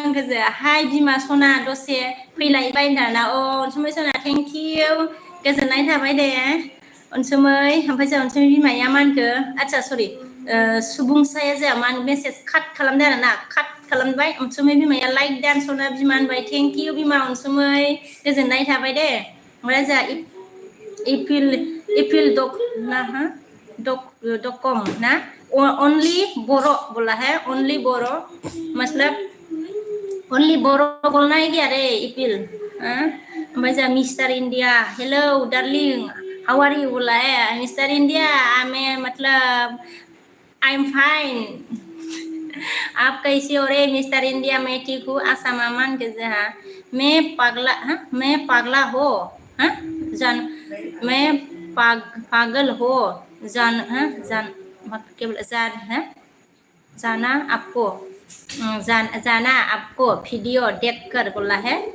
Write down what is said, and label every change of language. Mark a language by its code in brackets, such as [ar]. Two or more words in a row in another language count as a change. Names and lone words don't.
[brx] होनखो जोंहा हाय बिमा सना दसे फैलायबाय होनदाना अनसुमै सना [en] thank you [brx] गोजोननाय थाबाय दे अनसुमै ओमफ्राय जोंहा अनसुमै बिमाया मा होनखो आচ্ছা सरि सुबुंसाया जोंहा मा मेसेज काट खालामदों आरोना काट खालामबाय अनसुमै बिमाया लाइक दान सना बिमा होनबाय [en] thank you [brx] बिमा अनसुमै गोजोननाय थाबाय दे ओमफ्राय जोंहा इपिल [hi] डकम ना ओनलि बर' बोला है ओनलि बर' मतलब ओनलि बर' बोलना है क्या रे इपिल [brx] ओमफ्राय जोंहा [hi] मिस्टार इंडिया [en] hello darling how are you [hi] बोला है मिस्टार इंडिया मैं मतलब [en] I'm fine. [hi] आप कैसे हो रे मिस्टर इंडिया? मैं ठीक हूँ. आसाम अमान के जहाँ मैं पागला हो हाँ जान मैं पागल हो जान क्या बोला जाना आपको वीडियो देख कर बोला है.